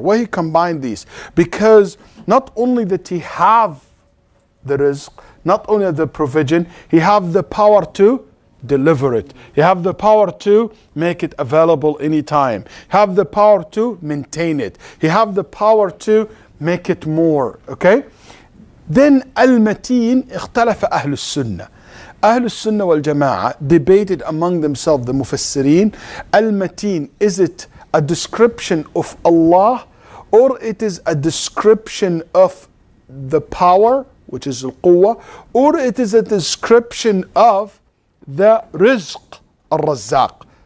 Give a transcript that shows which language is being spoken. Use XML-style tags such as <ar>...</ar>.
<en>Why He combine these? Because not only that He have the rizq, not only the provision, He have the power to deliver it. You have the power to make it available anytime. You have the power to maintain it. You have the power to make it more. Okay? Then</en> <ar>Al-Mateen اختلف أهل السنة. أهل السنة والجماعة</ar> <en>debated among themselves, the Mufassirin. Al-Mateen, is it a description of Allah, or it is a description of the power, which is Al-Quwwa, or it is a description of the rizq, al-Razzaq?</en>